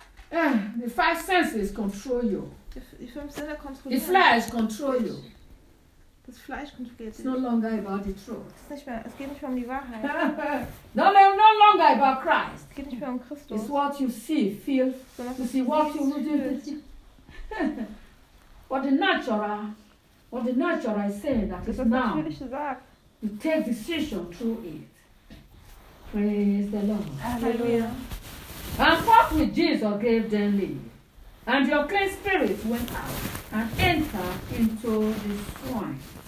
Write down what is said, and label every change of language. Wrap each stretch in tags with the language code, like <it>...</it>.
<en>The five senses control you.</en> <de>Die fünf Sinne kontrollieren.</de> <en>The flesh control you.</en> <de>Das Fleisch kontrolliert</de> <en>dich. It's no longer about the truth.</en> <de>Es ist nicht mehr, es geht nicht mehr um die Wahrheit.</de> <en>No longer about Christ.</en> <de>Es geht nicht mehr um Christus.</de> <en>It's what you see, feel. You see what you do. What the natural is saying that is now.</en> <de>Das natürliche sagt.</de> <en>You take decision through it. Praise the Lord. Hallelujah. And forthwith Jesus gave them leave. And the unclean spirit went out and entered into the swine.</en>